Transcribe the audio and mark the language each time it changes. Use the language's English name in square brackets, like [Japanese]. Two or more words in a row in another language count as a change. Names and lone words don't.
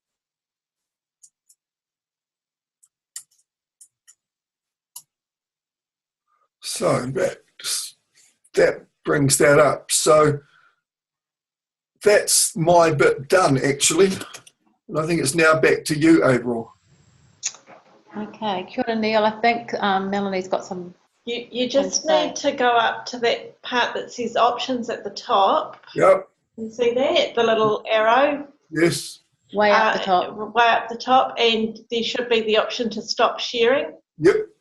[English] So that brings that up. So that's my bit done, actually. And I think it's now back to you, April. [Māori] Okay, kia ora, [English] Neil. I think Melanie's got some. You just need to go up to that part that says options at the top. Yep. You see that? The little arrow? Yes. Way up the top. Way up the top, and there should be the option to stop sharing. Yep.